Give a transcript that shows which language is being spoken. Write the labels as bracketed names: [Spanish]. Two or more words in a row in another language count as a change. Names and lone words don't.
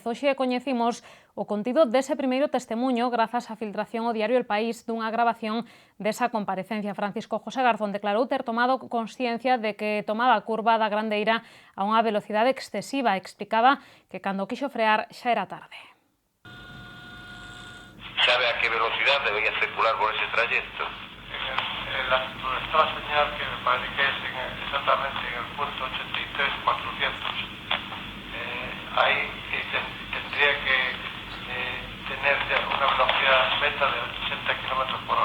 [Galician] Hoxe coñecimos o contido dese primeiro testemuño grazas á filtración ao diario El País dunha grabación desa comparecencia. Francisco José Garzón declarou ter tomado consciencia de que tomaba a curva da Grandeira a unha velocidade excesiva. Explicaba que cando quixo frear xa era tarde. [Spanish] ¿Sabe a qué velocidad debía circular por ese trayecto? Está la señal que me parece que es exactamente en el punto 83-400. Ahí tendría que tener una velocidad meta de 80 km/h.